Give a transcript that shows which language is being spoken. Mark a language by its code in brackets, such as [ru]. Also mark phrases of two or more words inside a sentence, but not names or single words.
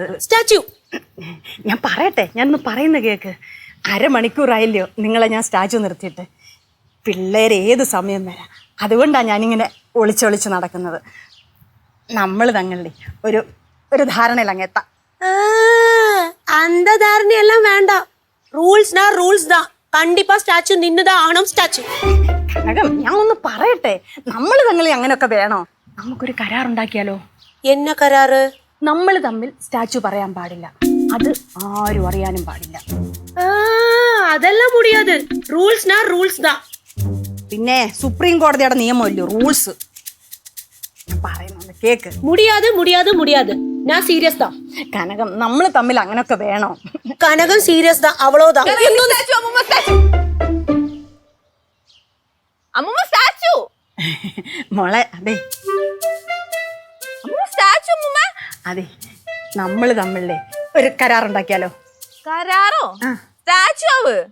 [ml] സ്റ്റാച്ചു. ഞാൻ പറയട്ടെ, ഞാനൊന്ന് പറയുന്ന കേക്ക്. 1/2 മണിക്കൂറായില്ലയോ നിങ്ങളെ ഞാൻ സ്റ്റാച്ചു നിർത്തിയിട്ട്. പിള്ളേർ ഏത് സമയം വരാം, അതുകൊണ്ടാണ് ഞാനിങ്ങനെ ഒളിച്ചൊളിച്ച് നടക്കുന്നത്. നമ്മൾ തങ്ങളുടെ ഒരു ധാരണയിൽ അങ്ങെത്താം. [ta] அந்த தாரணையெல்லாம் வேண்டாம். ரூல்ஸ்னா ரூல்ஸ் தான். கண்டிப்பா ஸ்டாச்சு நின்னுதான் ஆகணும். [ml] സ്റ്റാച്ചു. ഞാൻ ഒന്ന് പറയട്ടെ, നമ്മൾ തങ്ങളിൽ അങ്ങനെയൊക്കെ വേണോ? നമുക്കൊരു കരാറുണ്ടാക്കിയാലോ? [ta] என்ன கராறு? [ml] നമ്മൾ തമ്മിൽ സ്റ്റാച്ചു പറയാൻ പാടില്ല, അത് ആരും അറിയാനും പാടില്ല. [ta] அதெல்லாம் முடியாது. ரூல்ஸ்னா ரூல்ஸ் தான். [ml] പിന്നെ സുപ്രീം കോടതിയുടെ നിയമമല്ലോ റൂൾസ്. പറയുന്നത് കേക്ക്. [ta] முடியாது முடியாது முடியாது. நான் சீரியஸ் தான். [ml] കനകം, നമ്മൾ തമ്മിൽ അങ്ങനൊക്കെ വേണോ? [ta] கனகம் சீரியஸ் தான், அவ்வளவுதான். [ml] അമ്മൂമ്മ സ്റ്റാച്ചു. മോളെ, അതെ സ്റ്റാച്ചു അമ്മൂമ്മ. അതെ, നമ്മൾ തമ്മിലേ ഒരു കരാറുണ്ടാക്കിയാലോ? കരാറോ? സ്റ്റാച്ചു ആവ്.